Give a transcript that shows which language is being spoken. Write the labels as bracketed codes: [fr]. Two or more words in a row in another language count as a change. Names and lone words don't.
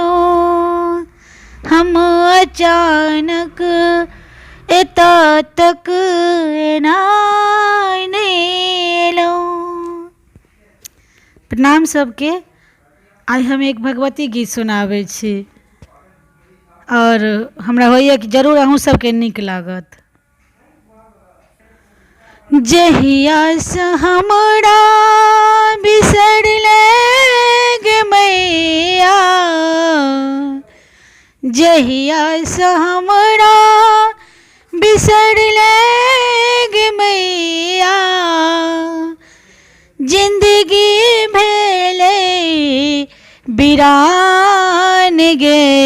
[mai] हम अचानक एता तक एनाय नहीं एलो। प्रणाम सबके। आज हम एक भगवती गीत सुनाबै छी और हमरा होइए कि जरूर अहूँ सबके नीक लागत। जहिया से हमरा बिसरले गे मैया, जहिया से हमरा बिसरले गे मैया, जिंदगी भेले बिरान गे।